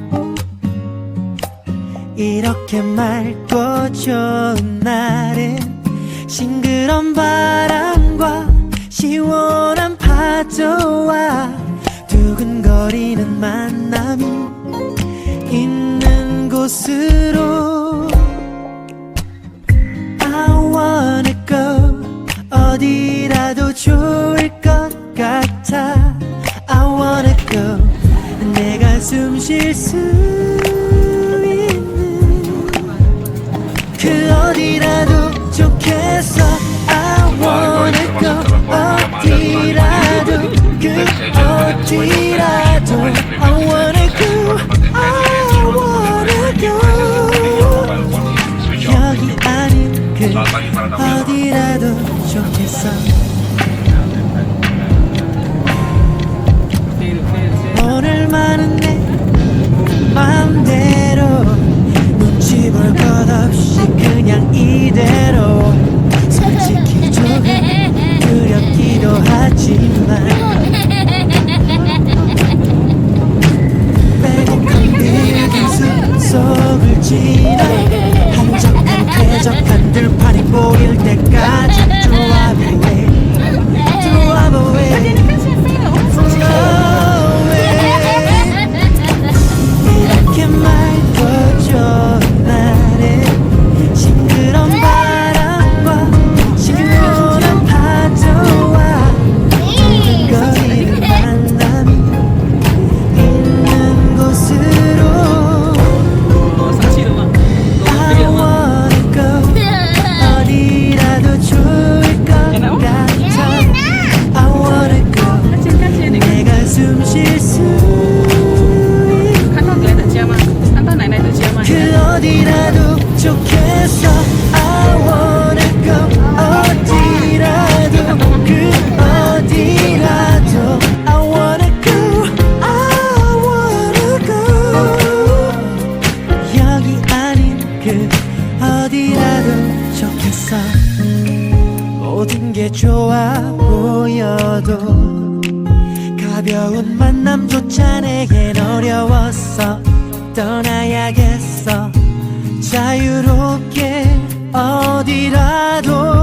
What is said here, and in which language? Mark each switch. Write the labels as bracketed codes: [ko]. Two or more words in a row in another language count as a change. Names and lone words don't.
[ko] 이렇게 맑고 좋은 날엔 싱그러운 바람과 시원한 파도와 두근거리는 만남이 있는 곳으로 [en] I wanna go. [ko] 어디라도 좋을 것 같아. [en] I wanna go. [ko] 내가 숨 쉴 수 있는 그 어디라도 좋겠어. [en] I wanna go. [ko] 어디라도 그 어디라도 [en] I wanna go. I wanna go. [ko] 여기 아닌 그 어디라도 좋겠어. 오늘만은 내 맘대로 눈치 볼 것 없이 그냥 이대로. 솔직히 조금 두렵기도 하지만 빼곡한 빌딩 숲속을 지나 한적한 쾌적한 들판이 보일 때까지 [en] Drive away, drive away, [ko] 이렇게 맑고 좋은 날에 싱그러운 바람과 시원한 파도와 두근거리는 만남이 있는 곳으로 [en] I wanna go. [ko] 어디라도 좋을 것 같아. [en] I wanna go. [ko] 내가 숨 쉴 수 그 어디라도 좋겠어. [en] I wanna go. [ko] 어디라도 그 어디라도 [en] I wanna go. I wanna go. [ko] 여기 아닌 그 어디라도 좋겠어. 모든 게 좋아 보여도 가벼운 만남조차 내겐 어려웠어. 떠나야겠어. 자유롭게 어디라도